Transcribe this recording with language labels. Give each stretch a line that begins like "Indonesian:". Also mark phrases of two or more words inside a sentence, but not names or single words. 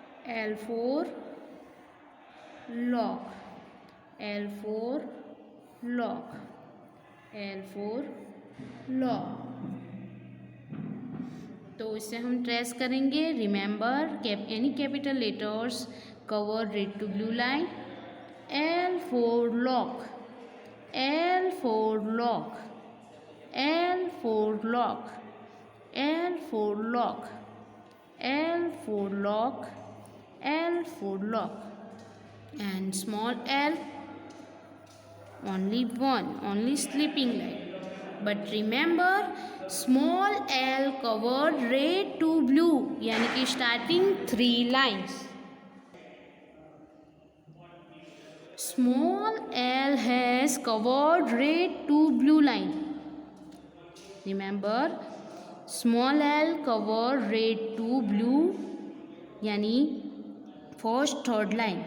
English: L for lock, L for lock, L for lock.
Hindi: तो इसे हम ट्रेस करेंगे.
English: remember any capital letters cover red to blue line. L for lock, L for lock, L for lock, L for lock, L for lock, L for lock. And small l, only one, only sleeping line. But remember small l covered red to blue,
Hindi: यानी कि
English: starting 3 lines. Small l has covered red to blue line. Remember small l covered red to blue, यानी first third line.